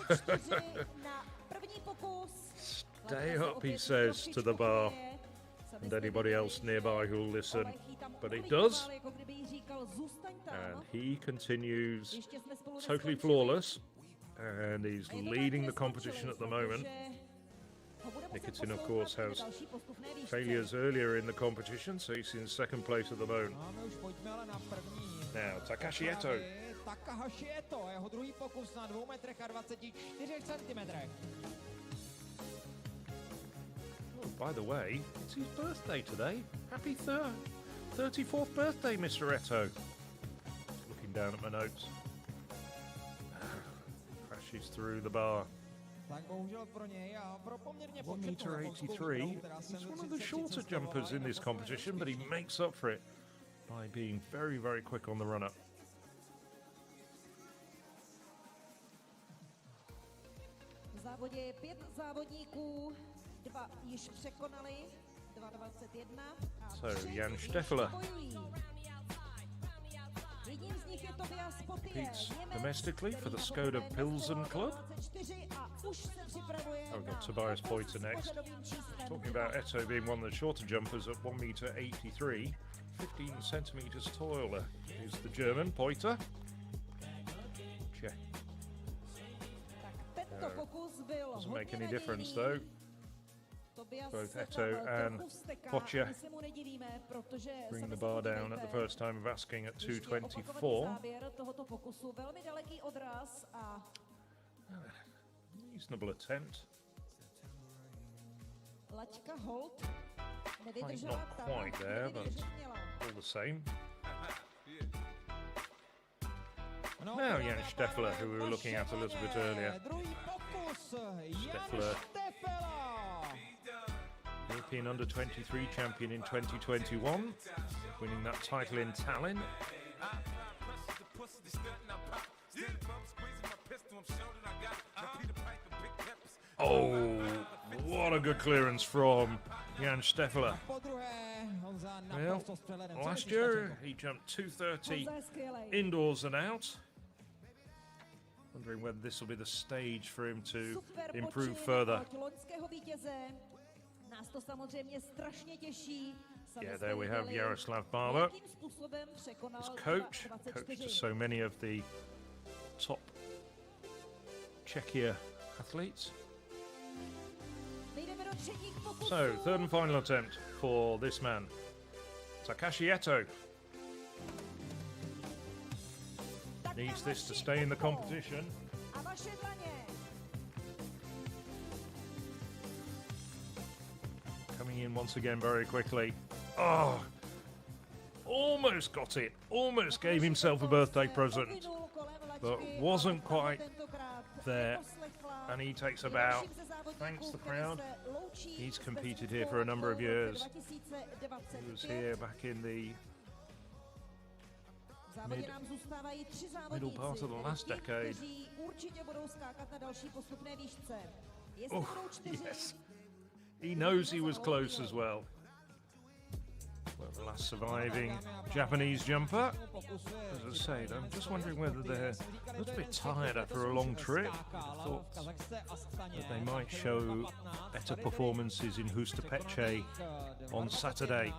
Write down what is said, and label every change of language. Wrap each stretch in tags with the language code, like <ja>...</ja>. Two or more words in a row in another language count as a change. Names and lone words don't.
<en>Stay up, he says to the bar and anybody else nearby who'll listen, but he does, and he continues totally flawless, and he's leading the competition at the moment. Nikitin, of course, has failures earlier in the competition, so he's in second place at the moment. Now, Takashi Eto.</en> <cs>Takahashi Eto, jeho druhý pokus na 2,24 cm.</cs> <en>Oh, by the way, it's his birthday today. Happy 34th birthday, Mr. Eto. Looking down at my notes. Crashes through the bar. 1 meter 83. He's one of the shorter jumpers in this competition, but he makes up for it by being very, very quick on the run-up.</en> <cs>V závodě je 5 závodníků, 2 již překonali, 2.21 a</cs> <en>So, Jan Štefela</en> <cs>jedním z nich je Tobias Potier,</cs> <en>competes domestically for the Skoda Pilsen Club.</en> <cs>už se připravuje</cs> <en>Oh, we've got Tobias Poiter next. Talking about Eto being one of the shorter jumpers at 1 meter 83, 15 centimeters taller is the German Poiter. Check.</en> <cs>Tento pokus byl</cs> <en>doesn't make</en> <cs>hodně</cs> <en>any difference</en> <cs>nadějný.</cs> <en>though.</en> <cs>Tobias</cs> <en>Both</en> <cs>se</cs> <en>Eto</en> <cs>tam</cs> <en>and</en> <cs>trochu vzteká,</cs> <en>Pocha</en> <cs>my se mu nedivíme, protože</cs> <en>bring</en> <cs>sami</cs> <en>the</en> <cs>se</cs> <en>bar down</en> <cs>podívejte.</cs> <en>at the first time of asking at</en> <cs>Ještě opakovaný</cs> <en>2:24.</en> <cs>záběr tohoto pokusu, velmi daleký odraz a</cs> <en>Reasonable attempt.</en> <cs>laťka hold</cs> <en>Like</en> <cs>nevydržela</cs> <en>not</en> <cs>tam,</cs> <en>quite</en> <cs>kde</cs> <en>there,</en> <cs>by</cs> <en>but</en> <cs>vydržet měla.</cs> <en>all the same.</en> <cs>No,</cs> <en>Now Jan Steffler, who we were looking at a little bit earlier.</en> <cs>Druhý pokus, Jan</cs> <en>Steffler.</en> <cs>Štefela.</cs> <en>European Under-23 champion in 2021, winning that title in Tallinn. Oh, what a good clearance from Jan Steffler.</en> <cs>Po druhé, Honza</cs> <en>Well,</en> <cs>naprosto s přehledem. Co</cs> <en>last</en> <cs>myslíš,</cs> <en>year</en> <cs>Tačenko?</cs> <en>he jumped 2:30</en> <cs>Honza je skvělej.</cs> <en>indoors and out. Wondering whether this will be the stage for him to</en> <cs>Super</cs> <en>improve</en> <cs>počin</cs> <en>further.</en> <cs>od loňského vítěze. Nás to samozřejmě strašně těší. Sami</cs> <en>Yeah,</en> <cs>jsme</cs> <en>there we have</en> <cs>viděli,</cs> <en>Jaroslav Barber,</en> <cs>jakým způsobem překonal</cs> <en>his coach,</en> <cs>24.</cs> <en>coach to so many of the top Czechia athletes.</en> <cs>Nejdeme do třetích pokusů.</cs> <en>So, third and final attempt for this man, Takashi Eto. Needs this to stay in the competition.</en> <cs>A vaše dlaně.</cs> <en>Coming in once again very quickly. Oh, almost got it. Almost gave himself a birthday present,</en> <cs>Povinul kolem</cs> <en>but</en> <cs>laťky,</cs> <en>wasn't</en> <cs>ale</cs> <en>quite</en> <cs>tentokrát</cs> <en>there.</en> <cs>neposlechla.</cs> <en>And he takes</en> <cs>Je</cs> <en>about,</en> <cs>dalším ze závodníků,</cs> <en>thanks the</en> <cs>který</cs> <en>crowd,</en> <cs>se loučí</cs> <en>he's</en> <cs>s</cs> <en>competed</en> <cs>Beskydskou</cs> <en>here for a number of</en> <cs>laťkou v roce</cs> <en>years.</en> <cs>2025.</cs> <en>He was here back in the</en> <cs>V závodě</cs> <en>mid-</en> <cs>nám zůstávají 3</cs> <en>middle</en> <cs>závodníci,</cs> <en>part of the last</en> <cs>ti,</cs> <en>decade.</en> <cs>kteří určitě budou skákat na další postupné výšce. Jestli</cs> <en>Oh,</en> <cs>budou 4,</cs> <en>yes. He knows he was close as well. Well, the last surviving Japanese jumper. As I say, I'm just wondering whether they're a little bit tired after a long trip. I thought that they might show better performances in Hustapeche on Saturday.</en>